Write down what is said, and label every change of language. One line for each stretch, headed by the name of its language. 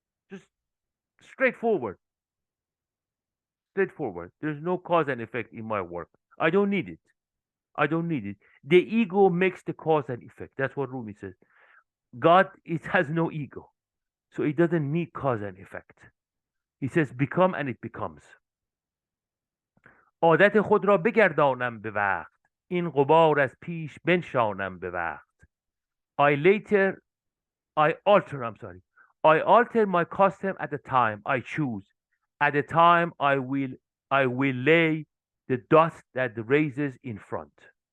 English: Just straightforward. Straightforward. There's no cause and effect in my work. I don't need it. I don't need it. The ego makes the cause and effect. That's what Rumi says. God, it has no ego. So it doesn't need cause and effect. He says become and it becomes.
Persian: عادت خود را بگردانم به وقت. این غبار از پیش بنشانم به وقت.
English: I alter my custom at the time I choose. At the time I will lay the dust that raises in front.